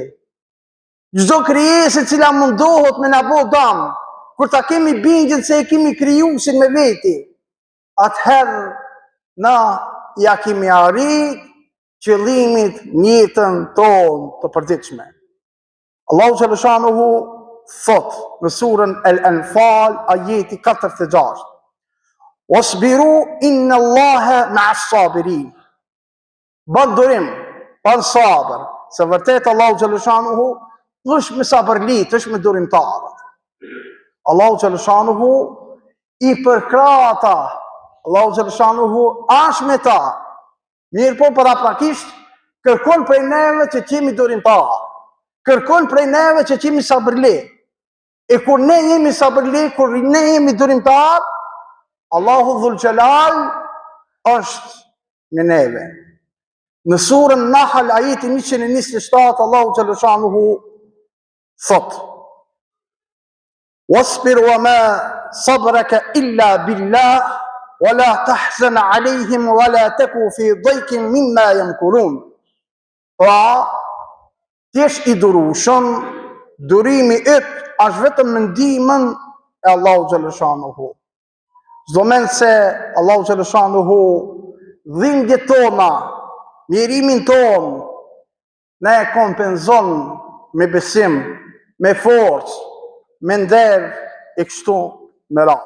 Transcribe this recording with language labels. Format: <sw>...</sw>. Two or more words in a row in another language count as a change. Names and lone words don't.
<sq>Çdo krijesë e cila mundohet me na bë dëm, kur ta kemi bindjen se e kemi krijuesin me veti, atëherë na ja kemi arrit qëllimit në jetën tonë të përditshme. Allahu xhaleshanuhu thot në surën Al-Anfal ajeti 46:</sq> <ar>"واصبروا إن الله مع الصابرين."</ar> <sq>Bën durim, bën sabër, se vërtet Allahu xhaleshanuhu është me sabërlit, është me durimtarët. Allahu xhaleshanuhu i përkrata, Allahu xhaleshanuhu është me ta. Mirë po paraprakisht kërkon prej neve që qemi durimtar, kërkon prej neve që qemi sabërli. E kur ne jemi sabërli, kur ne jemi durimtar, Allahu Dhul Gjelal është me neve. Në surën Nahl ajeti 127 Allahu xhaleshanuhu thot:</sq> <ar>"واصبر وما صبرك إلا بالله ولا تحزن عليهم ولا تك في ضيق مما يمكرون."</ar> <sq>Pra, t'jesh i durueshëm, durimi yt është vetëm në ndihmën e Allahu xhaleshanuhu. Çdo mend se Allahu xhaleshanuhu dhimbjet tona, mirimin ton, ne e kompenzon me besim, me forcë, me nder e kështu me radhë.</sq>